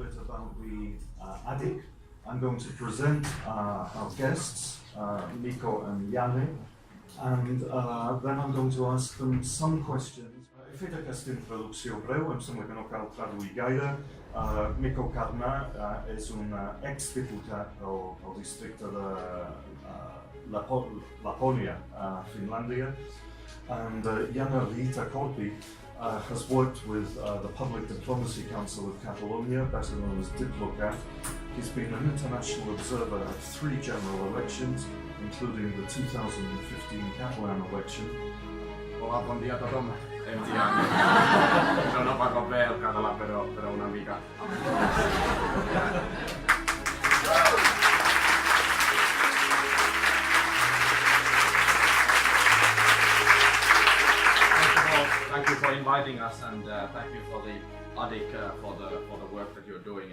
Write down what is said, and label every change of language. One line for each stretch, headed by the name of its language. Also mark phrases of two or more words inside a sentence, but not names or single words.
English: about the ADIC. I'm going to present our guests, Mikko and Janne, and then I'm going to ask them some questions.
Catalan: He fet aquesta introducció breu, em sembla que no cal traduir gaire. Mikko Kärnä és un exdiputat del districte de Laponia, Finlàndia,
English: and Janne Riitakorpi has worked with the Public Diplomacy Council of Catalonia, better known as Diplocat. He's been an international observer at 3 general elections, including the 2015 Catalan election.
Catalan: Hola, bon dia a tothom. Em dic Sono parlo bé el català, però una mica.
English: Thank you for inviting us, and thank you for the ADIC for the work that you're doing.